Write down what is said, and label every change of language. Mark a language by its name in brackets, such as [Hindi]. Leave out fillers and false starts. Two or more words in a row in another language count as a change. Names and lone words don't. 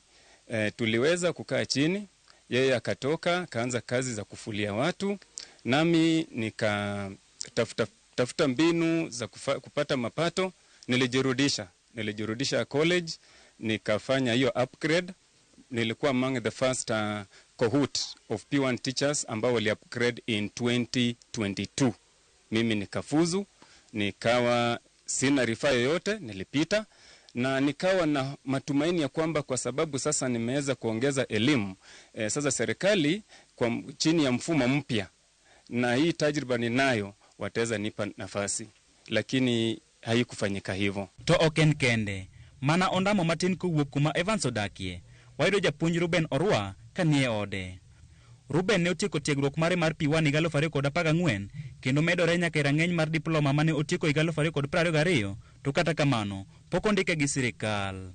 [Swahili] Tuliweza kukaa chini, yeye akatoka kaanza kazi za kufulia watu, nami nikatafuta mbinu za kupata mapato. Nilijirudisha college, nikafanya hiyo upgrade. [English] Nilikuwa among the first cohort of P1 teachers [Swahili] ambao wali [English] upgrade in 2022. [Swahili] Mimi nikafuzu, nikawa sina rifaa yoyote, nilipita na nikawa na matumaini ya kwamba kwa sababu sasa nimeweza kuongeza elimu, sasa serikali kwa chini ya mfumo mpya na hii tajriba ninayo wataweza nipa nafasi, lakini haikufanyika hivyo. [Luo (Kenya and Tanzania)] To oken kende mana ondamo matin kowuok kuma Evans odakie, wayudo japuonj Ruben Orwa kanie ode. Ruben ne otieko tiegruok mare mar P1 higa 2014 kendo medore nyaka rang'eny mar diploma mane otieko higa 2022, to kata kamano pok ondike gi sirikal.